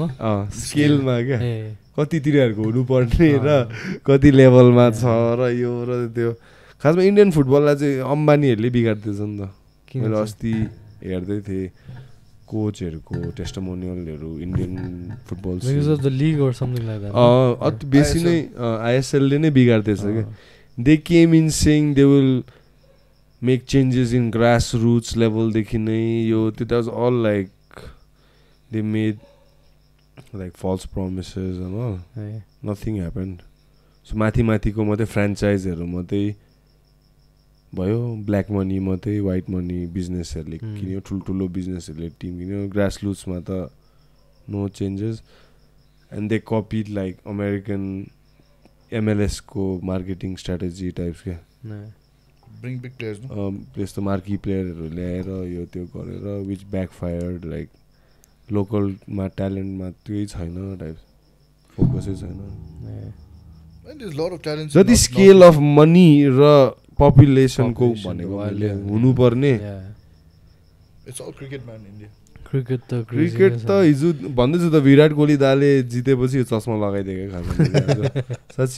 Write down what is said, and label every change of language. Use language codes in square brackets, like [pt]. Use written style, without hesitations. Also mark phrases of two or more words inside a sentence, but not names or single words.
[ne] स्केलमा क्या कति तिनीहरूको हुनुपर्ने र कति लेभलमा छ र यो र त्यो खासमा इन्डियन फुटबललाई चाहिँ अम्बानीहरूले बिगार्दैछ नि त मैले अस्ति हेर्दै थिएँ कोचहरूको टेस्टिमोनियलहरू [en] Indian football [ne] अति बेसी नै ISL-ले नै बिगार्दैछ क्या [en] they came in saying they will make changes in grass [ne] रुट्स लेभलदेखि नै यो त्यो [en] that was all like they made like false promises and all nothing happened so [ne] माथिको मात्रै फ्रेन्चाइजहरू मात्रै भयो [en] black money मात्रै white money [ne] बिजनेसहरूले किन्यो ठुल्ठुलो बिजनेसहरूले टिम किन्यो ग्रास रुट्समा त [en] no changes and they copied like American MLS को marketing strategy types क्या bring big players no [ne] त्यस्तो मार्की प्लेयरहरू ल्याएर यो त्यो गरेर [en] which backfired like [ne] लोकलमा ट्यालेन्टमा त्यही छैन टाइप फोकसै छैन जति [en] scale of money [ne] र पपुलेसनको भनेको मैले हुनुपर्ने क्रिकेट त हिजो भन्दैछु त विराट कोहली दाले जितेपछि यो चस्मा लगाइदिएको खास साँच्ची